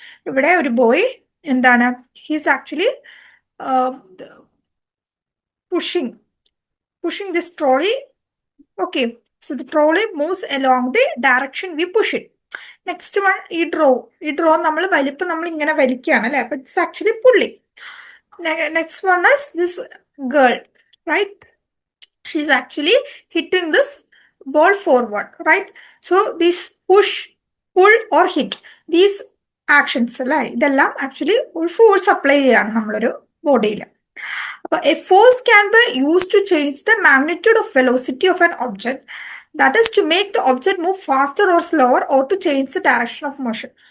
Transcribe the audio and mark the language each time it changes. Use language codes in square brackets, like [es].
[ml] ഇവിടെ ഒരു ബോയ് എന്താണ്, [en] He's actually pushing pushing this trolley. Okay, so the trolley moves along the direction we push it. [ml] Next one, ഈ draw നമ്മൾ ഇങ്ങനെ വലിക്കുകയാണ്, അല്ലെ? [en] അപ്പൊ it's actually pulling. Next one is this girl, right? She's actually hitting this ball forward, right? So this push, pull or hit, these actions [ml] അല്ലെ, ഇതെല്ലാം actually ഒരു force apply ചെയ്യാണ് നമ്മളൊരു ബോഡിയിൽ. [en] അപ്പൊ a force can be use to change the magnitude of velocity of an object, that is to make the object move faster or slower or to change the direction of motion.